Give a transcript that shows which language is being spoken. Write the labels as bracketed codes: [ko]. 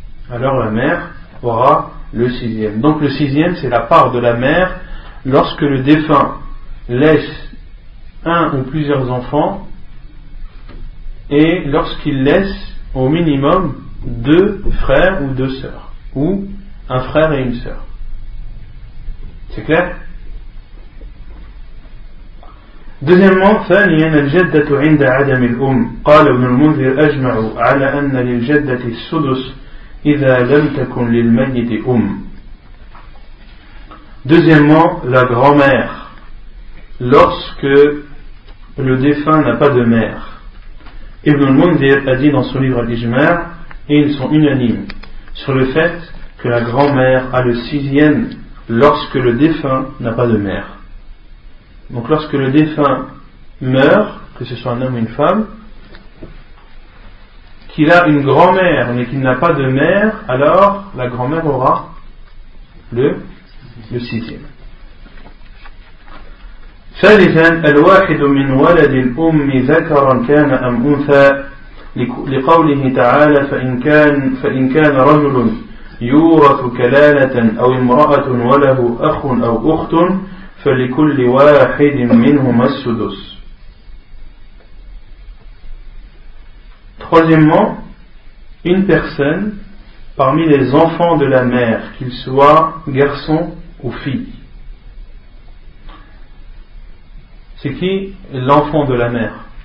[fr] Alors la mère aura le sixième. Donc le sixième, c'est la part de la mère lorsque le défunt laisse un ou plusieurs enfants et lorsqu'il laisse au minimum deux frères ou deux sœurs, ou un frère et une sœur. C'est clair ? Deuxièmement, [ar] ثانياً الجدة عند عدم الأم قال ابن المنذر أجمع على أن للجدة السدس إذا لم تكن للميت أم. [fr] Deuxièmement, la grand-mère, lorsque le défunt n'a pas de mère. Ibn al-Mundhir a dit dans son livre Al-Ijma', et ils sont unanimes sur le fait que la grand-mère a le sixième lorsque le défunt n'a pas de mère. Donc lorsque le défunt meurt, que ce soit un homme ou une femme, qu'il a une grand-mère mais qu'il n'a pas de mère, alors la grand-mère aura le sixième. [ar] ثالثاً الواحد من ولد الأم ذكرا كان أم أنثى لقوله تعالى فإن كان رجل يورث كلالة أو امرأة وله أخ أو أخت فلكل واحد منهما السدس. [fr] Troisièmement, une personne parmi les enfants de la mère, qu'il soit garçon ou fille. C'est qui l'enfant de la mère?